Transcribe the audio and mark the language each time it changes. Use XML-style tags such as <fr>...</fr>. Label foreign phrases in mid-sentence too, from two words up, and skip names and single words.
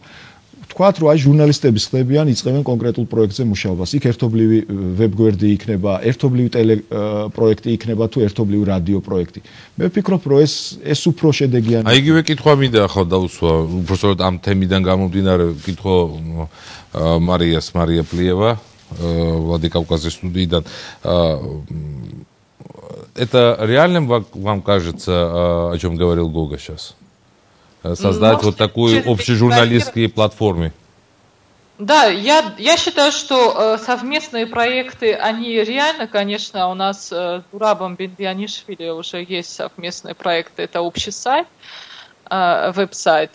<ka>თქვათ რომ აი ჟურნალისტები ხდებიან, იწყებენ კონკრეტულ პროექტზე მუშაობას. იქ ერთობლივი ვებგვერდი იქნება, ერთობლივი ტელეპროექტი იქნება თუ ერთობლივი რადიო პროექტი. მე ვფიქრობ რომ ეს უფრო შედეგიანი. აი იგივე კითხვა მინდა ახლა დაუსვა, უბრალოდ ამ თემიდან გამომდინარე კითხო მარია პლიევა,</ka> <ru>Владикавказской студии. Это реально вам кажется, о чем говорил Гога сейчас? Создать вот такую общежурналистские платформы. Да, я считаю, что совместные проекты, они реально, конечно, у нас с Зурабом Бендианишвили уже есть совместные проекты, это общий сайт, веб-сайт.</ru>